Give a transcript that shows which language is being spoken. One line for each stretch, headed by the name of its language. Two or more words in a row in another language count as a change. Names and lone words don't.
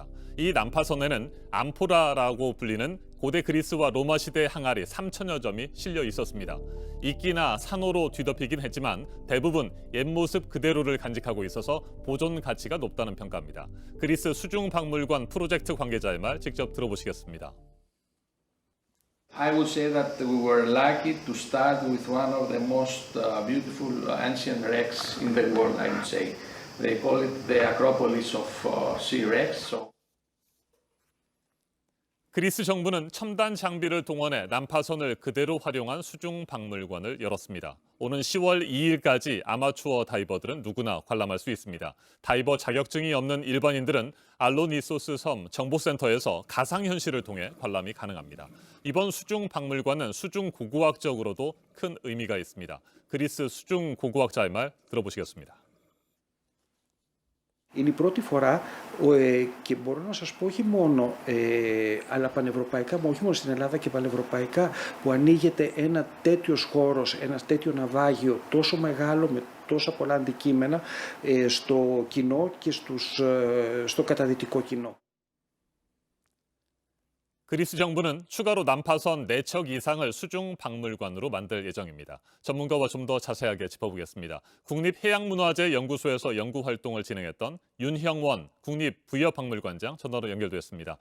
Korean: 이 난파선에는 암포라라고 불리는 고대 그리스와 로마 시대의 항아리 3천여 점이 실려 있었습니다. 이끼나 산호로 뒤덮이긴 했지만 대부분 옛 모습 그대로를 간직하고 있어서 보존 가치가 높다는 평가입니다. 그리스 수중박물관 프로젝트 관계자의 말 직접 들어보시겠습니다.
English: I would say that we were lucky to start with one of the most beautiful ancient wrecks in the world, I would say. They call it the Acropolis of Sea Wrecks.
Korean: 그리스 정부는 첨단 장비를 동원해 난파선을 그대로 활용한 수중 박물관을 열었습니다. 오는 10월 2일까지 아마추어 다이버들은 누구나 관람할 수 있습니다. 다이버 자격증이 없는 일반인들은 알로니소스 섬 정보센터에서 가상현실을 통해 관람이 가능합니다. 이번 수중 박물관은 수중 고고학적으로도 큰 의미가 있습니다. 그리스 수중 고고학자의 말 들어보시겠습니다.
Greek: Είναι η πρώτη φορά και μπορώ να σας πω όχι μόνο αλλά πανευρωπαϊκά, όχι μόνο στην Ελλάδα και πανευρωπαϊκά που ανοίγεται ένα τέτοιος χώρος, ένα τέτοιο ναυάγιο τόσο μεγάλο με τόσα πολλά αντικείμενα στο κοινό και στο καταδυτικό κοινό.
Korean: 그리스 정부는 추가로 난파선 4척 이상을 수중 박물관으로 만들 예정입니다. 전문가와 좀 더 자세하게 짚어보겠습니다. 국립해양문화재 연구소에서 연구 활동을 진행했던 윤형원 국립부여박물관장 전화로 연결됐습니다.